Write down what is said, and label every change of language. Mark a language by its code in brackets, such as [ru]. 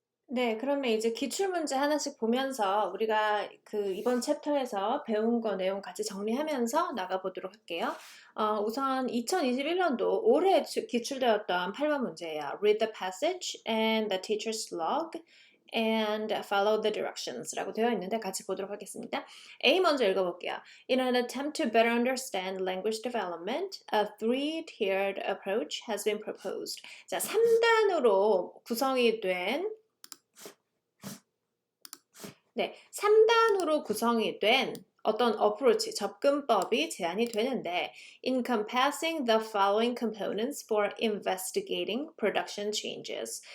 [ko] 네, 그러면 이제 기출문제 하나씩 보면서 우리가 그 이번 챕터에서 배운 거 내용 같이 정리하면서 나가보도록 할게요. 우선 2021년도 올해 기출되었던 8번 문제예요. [en] Read the passage and the teacher's log and follow the directions [ko] 라고 되어 있는데 같이 보도록 하겠습니다. A 먼저 읽어볼게요. [en] In an attempt to better understand language development, a three-tiered approach has been proposed. [ko] 자, 3단으로 구성이 된 3단으로 구성이 된 어떤 어프로치, 접근법이 제안이 되는데 [en] encompassing the following components for investigating production changes.